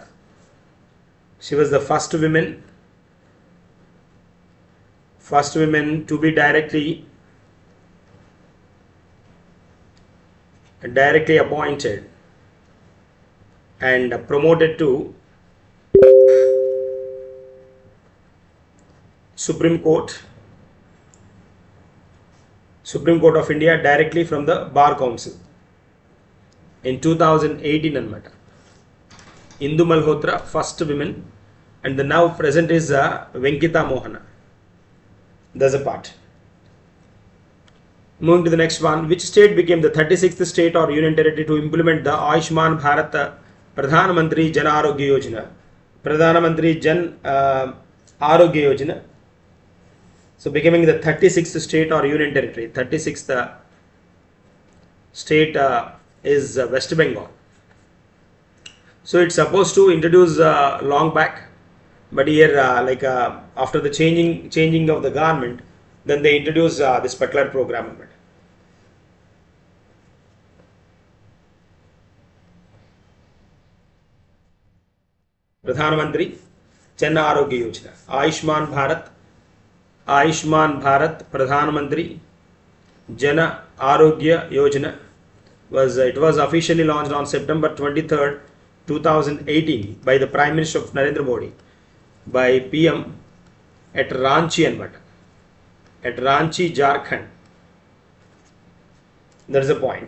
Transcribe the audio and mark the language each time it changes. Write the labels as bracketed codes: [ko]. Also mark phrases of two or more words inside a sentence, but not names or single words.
[en] She was the first women to be directly appointed and promoted to Supreme Court of India directly from the Bar Council in 2018 anamata. Indu Malhotra, first women, and the now present is Venkita Mohana. That's a part. Moving to the next one, which state became the 36th state or union territory to implement the Ayushman Bharat Pradhan Mantri Jan Arogya Yojana? Pradhan Mantri Jan Arogya Yojana. So becoming the 36th state or union territory. 36th state is West Bengal. So it's supposed to introduce long back, but here after the changing of the government, then they introduce this particular program. Pradhan Mantri Jan Arogya Yojana, Ayushman Bharat Pradhan Mantri Jan Arogya Yojana was officially launched on September 23rd, 2018 by the Prime Minister of Narendra Modi, by PM at Ranchi anamata. At Ranchi, Jharkhand. That is the point.